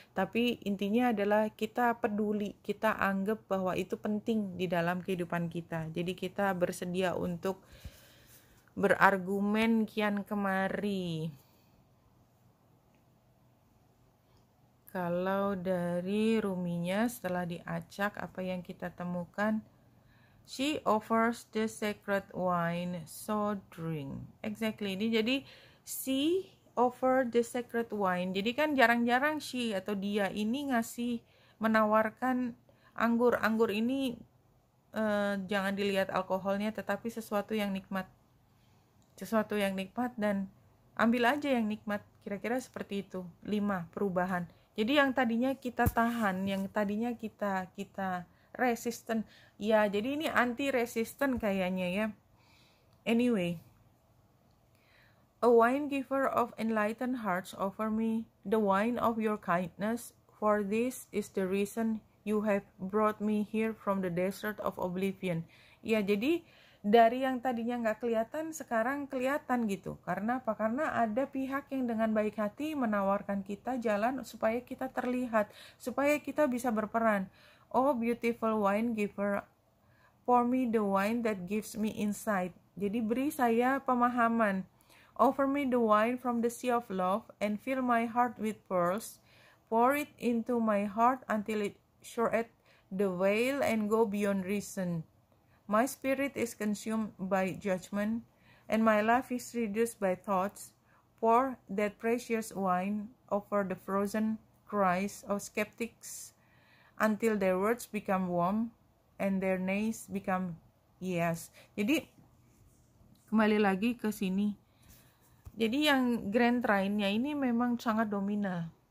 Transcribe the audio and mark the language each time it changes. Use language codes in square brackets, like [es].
[id] Tapi intinya adalah kita peduli, kita anggap bahwa itu penting di dalam kehidupan kita. Jadi kita bersedia untuk berargumen kian kemari. Kalau dari ruminya setelah diacak, apa yang kita temukan? [en] She offers the sacred wine, so drink. Exactly. [id] Ini jadi [en] she offer the sacred wine. [id] Jadi kan jarang-jarang she atau dia ini menawarkan anggur. Anggur ini jangan dilihat alkoholnya, tetapi sesuatu yang nikmat. Sesuatu yang nikmat, dan ambil aja yang nikmat. Kira-kira seperti itu. 5 perubahan. Jadi yang tadinya kita tahan, yang tadinya kita resisten, ya jadi ini anti resisten kayaknya ya. [en] Anyway, a wine giver of enlightened hearts offer me the wine of your kindness, for this is the reason you have brought me here from the desert of oblivion. [id] Ya, jadi dari yang tadinya nggak kelihatan sekarang kelihatan gitu. Karena apa? Karena ada pihak yang dengan baik hati menawarkan kita jalan supaya kita terlihat, supaya kita bisa berperan. [en] Oh beautiful wine giver, pour me the wine that gives me insight. [id] Jadi beri saya pemahaman. [en] Offer me the wine from the sea of love and fill my heart with pearls. Pour it into my heart until it shorteth the veil and go beyond reason. My spirit is consumed by judgment, and my life is reduced by thoughts. Pour that precious wine over the frozen cries of skeptics until their words become warm and their nays become yes. [id] Jadi kembali lagi ke sini. Jadi yang Grand Trine-nya ini memang sangat dominan.